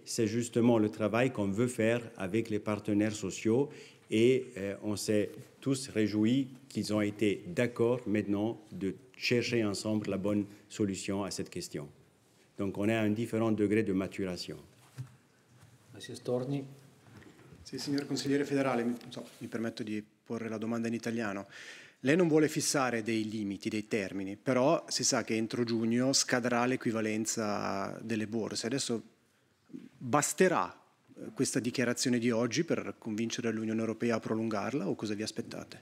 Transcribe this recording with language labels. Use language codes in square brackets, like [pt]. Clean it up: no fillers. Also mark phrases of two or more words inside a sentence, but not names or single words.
[fr] C'est justement le travail qu'on veut faire avec les partenaires sociaux et on s'est tous réjouis qu'ils ont été d'accord maintenant de chercher ensemble la bonne solution à cette question. Donc on est à un différent degré de maturation. Monsieur Storni. [it] Sì, signor consigliere federale, mi permetto di porre la domanda in italiano. Lei non vuole fissare dei limiti, dei termini, però si sa che entro giugno scadrà l'equivalenza delle borse. Adesso basterà questa dichiarazione di oggi per convincere l'Unione Europea a prolungarla o cosa vi aspettate?